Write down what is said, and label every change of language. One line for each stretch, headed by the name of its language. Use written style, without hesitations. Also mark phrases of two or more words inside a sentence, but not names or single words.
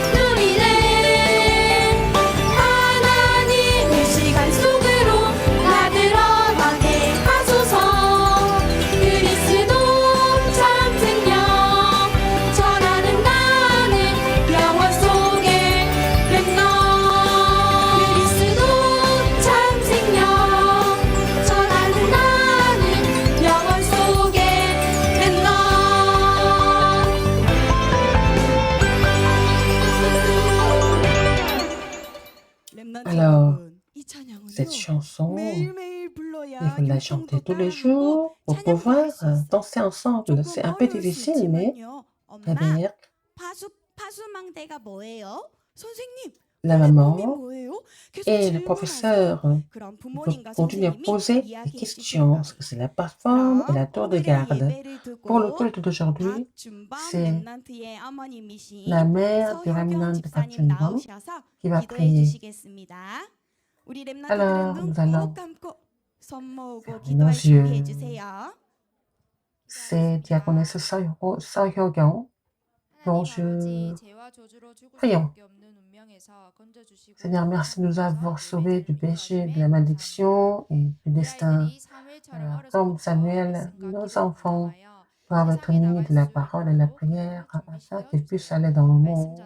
Korean: 누리네 하나님의 시간 속으로 나 들어가게 하소서 그리스도 참 생명 전하는 나는 영원 속에 렘넌 그리스도 참 생명 전하는 나는 영원 속에 렘넌
French: Alors, cette chanson, il faut la chanter tous les jours pour pouvoir danser ensemble. C'est un peu difficile, mais avec
Korean: 파수망대가 뭐예요? 선생님,
French: la
Korean: 플랫폼이
French: maman
Korean: 뭐예요? 계속
French: et le
Korean: 질문하세요.
French: professeur
Korean: 그럼
French: peuvent
Korean: 부모님과
French: continuer à
Korean: 선생님이
French: poser des
Korean: 이야기해
French: questions. Parce
Korean: 주세요.
French: que c'est la plateforme et la tour de
Korean: 오늘의
French: garde.
Korean: 예배를
French: Pour le
Korean: 두고
French: culte d'aujourd'hui,
Korean: 박준범
French: c'est
Korean: 렘넌트의 어머님이신
French: la mère du
Korean: 서효경
French: remnant de
Korean: 집사님
French: Pachunbom
Korean: 나오셔서
French: qui va
Korean: 기도해
French: prier.
Korean: 주시겠습니다. 우리 렘넌트들은
French: Alors,
Korean: 눈
French: nous
Korean: 꼭
French: allons
Korean: 감고 손 모으고
French: fermer
Korean: 기도할
French: nos yeux.
Korean: 준비해 주세요.
French: C'est diaconesse Sohyogyong dont je... Prions. Seigneur, merci de nous avoir sauvés du péché, de la malédiction et du destin. Comme Samuel, nos enfants doivent être munis de la parole et de la prière afin qu'ils puissent aller dans le monde.